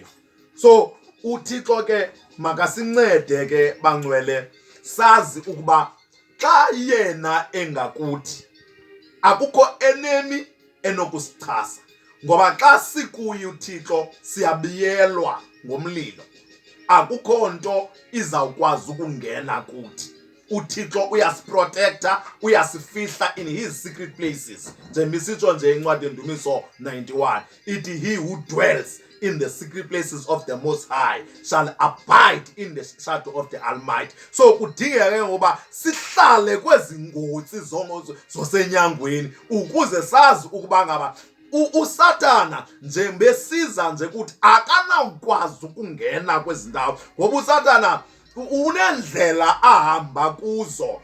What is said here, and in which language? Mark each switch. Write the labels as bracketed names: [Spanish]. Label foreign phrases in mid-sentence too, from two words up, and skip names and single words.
[Xhosa] So uThixo ke makasincede ke bangcwele, sazi ukuba xa yena engakuthi akukho enemy enokusichasa, ngoba xa sikuye uThixo siyabiyelwa ngomlilo, akukho nto izawukwazi ukungena kuthi. uThixo uyasiprotecta, uyasifihla [English] in his secret places. [Xhosa] Njengoba nje incwadi yendumiso 91 ithi, [English] he who dwells in the secret places of the Most High shall abide in the shadow of the Almighty. [Xhosa] So kudingeka ke ngoba sihlale kwezi ngotsi zosenyangweni ukuze sazi ukuba ngaba uSatana njengoba besiza nje ukuthi akanawukwazi ukungena kwezi ndawo, ngoba uSatana unendlela ahamba kuzo.